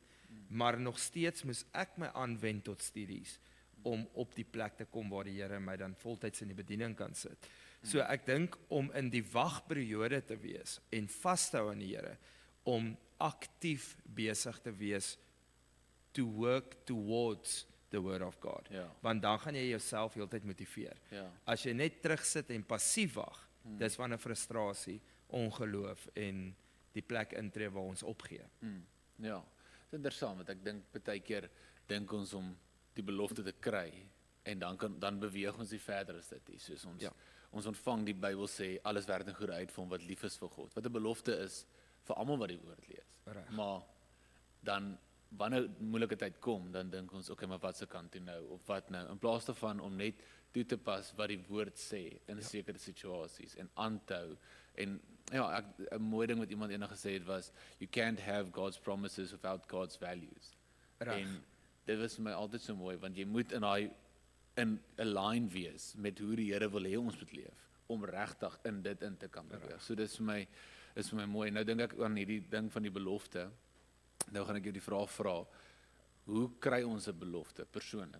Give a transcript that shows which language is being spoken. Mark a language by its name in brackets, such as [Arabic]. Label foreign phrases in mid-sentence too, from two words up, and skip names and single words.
[Afrikaans] Maar nog steeds moes ek my aanwend tot studies om op die plek te kom waar die Here my dan voltyds in die bediening kan sit. So ek dink om in die wagperiode te wees en vas te hou aan die Here, om aktief besig te wees [English] to work towards the word of God. [Afrikaans] Want dan gaan jy jouself heeltyd motiveer. As jy net terugsit en passief wag, dis wanneer frustrasie, ongeloof en die plek intree waar ons opgee. Ja, dit is interessant want ek dink baie keer dink ons om die belofte te kry en dan beweeg ons nie verder as dit nie. Soos ons ontvang die Bybel sê alles werk ten goeie uit vir hom wat lief is vir God. Wat 'n belofte is vir almal wat die woord lees. Maar dan wanneer moeilike tyd kom, dan dink ons, okay, maar wat se kant toe nou, of wat nou, in plaas daarvan om net toe te pas wat die woord sê in sekere situasies en aan te hou. En ja, 'n mooi ding wat iemand eendag gesê het was, [English] you can't have God's promises without God's values. [Afrikaans] Reg. En dit was vir my altyd so mooi, want jy moet in 'n line wees met hoe die Here wil hê ons moet leef, om regtig in dit in te kan beweeg. So dis vir my mooi. Nou dink ek aan hierdie ding van die belofte. Nou gaan ek jou die vraag vra, hoe kry ons 'n belofte persoonlik?